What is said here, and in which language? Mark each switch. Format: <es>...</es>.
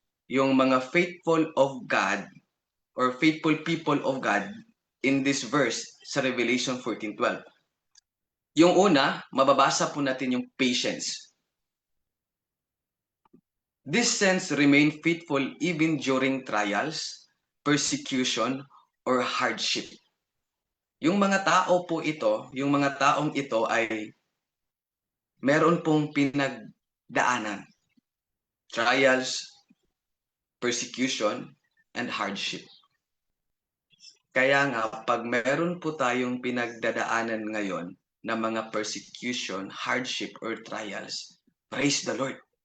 <tl>yung mga</tl> <en>faithful of God or faithful people of God in this verse sa Revelation 14:12.</en> <tl>Yung una, mababasa po natin yung patience.</tl> <en>These saints remain faithful even during trials, persecution, or hardship.</en> <tl>Yung mga tao po ito, yung mga taong ito ay meron pong pinagdaanan.</tl> <en>Trials, persecution, and hardship.</en> <tl>Kaya nga, pag meron po tayong pinagdadaanan ngayon na mga</tl> <en>persecution, hardship, or trials, praise the Lord.</en>